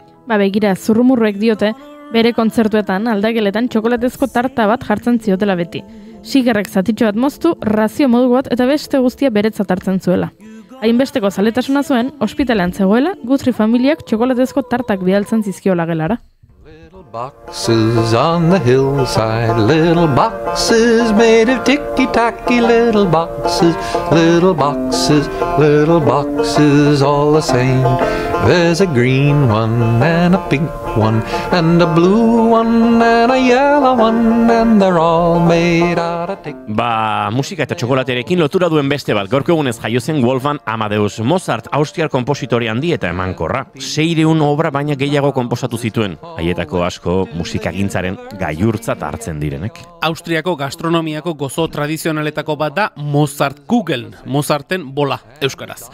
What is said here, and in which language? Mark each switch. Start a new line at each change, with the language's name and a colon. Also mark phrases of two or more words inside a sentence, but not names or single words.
Basque: Begira, zurrumurruek diote, bere kontzertuetan aldageletan txokolatezko tarta bat jartzen ziotela beti. Sigerrek zatitxo bat moztu, razio modu bat eta beste guztia beretzat hartzen zuela. Hainbesteko zaletasuna zuen, ospitalean zegoela, Guthrie familiak txokolatezko tartak bidaltzen zizkiola gelara.
English: Boxes on the hillside, little boxes made of ticky-tacky, little boxes, little boxes, little boxes all the same. There's a green one and a pink one and a blue one and a yellow one and they're all made out of ticky.
Basque: Musika eta txokolaterekin lotura duen beste bat, gaurko egunez jaio zen Wolfgang Amadeus Mozart, austriar konpositore handi eta emankorra. 600 obra baina gehiago konposatu zituen, haietako asko musikagintzaren gailurtzat hartzen direnek. Austriako gastronomiako gozo tradizionaletako bat da Mozartkugeln, Mozarten bola, euskaraz.